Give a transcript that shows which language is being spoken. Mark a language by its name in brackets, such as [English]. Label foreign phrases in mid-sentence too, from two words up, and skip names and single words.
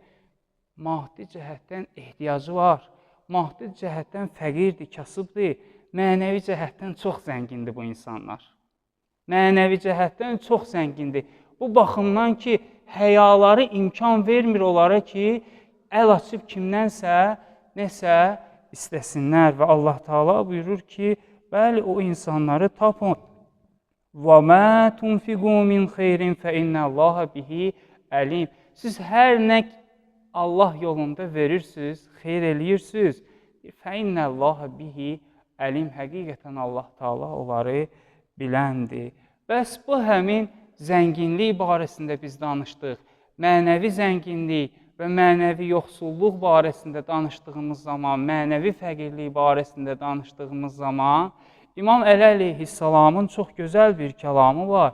[Azerbaijani] Maddi cəhətdən ehtiyacı var. Maddi cəhətdən fəqirdir, kasıbdır, mənəvi cəhətdən çox zəngindir bu insanlar. Mənəvi cəhətdən çox zəngindir. Bu baxımdan ki, həyaları imkan vermir onlara ki, əl açıb kimdənsə, nəsə istəsinlər və Allah Teala buyurur ki, bəli, o insanları tapın. [Arabic] وَمَا تُنْفِقُوا مِنْ خَيْرٍ فَإِنَّ اللّٰهَ بِهِ əlim. [Azerbaijani] Siz hər nə Allah yolunda verirsiniz, xeyr eləyirsiniz. [Arabic] فَإِنَّ اللّٰهَ بِهِ əlim. [Azerbaijani] Həqiqətən Allah Teala onları biləndir. Bəs bu həmin zənginlik barəsində biz danışdıq. Mənəvi zənginlik və mənəvi yoxsulluq barəsində danışdığımız zaman, mənəvi fəqirlik barəsində danışdığımız zaman, İmam Əli əleyhissalamın çox gözəl bir kəlamı var.